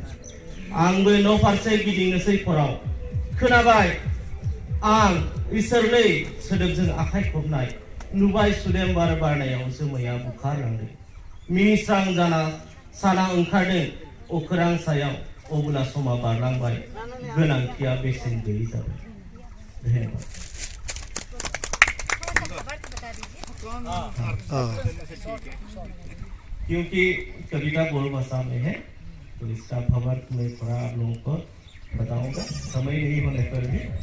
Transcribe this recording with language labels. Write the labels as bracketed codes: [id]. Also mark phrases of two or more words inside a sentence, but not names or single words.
[brx] आंबो न' फारसे गिदिंनोसै फराव, खोनाबाय आं इसोरलै सोदोबजों आखाइ खबनाय, नुबाय सुदेम बार बारनायाव जोमैया बुखारलांदों। मिनिस्रां जाना साना ओंखारदों अख्रां सायाव, अब्ला समा बारलांबाय, गोनांथिया बेसेन गैयै जाबाय। [hi] धन्यवाद। क्योंकि कविता गोल भाषा में है तो इसका भावार्थ मैं थोड़ा आप लोगों को बताऊंगा, समय नहीं होने पर भी।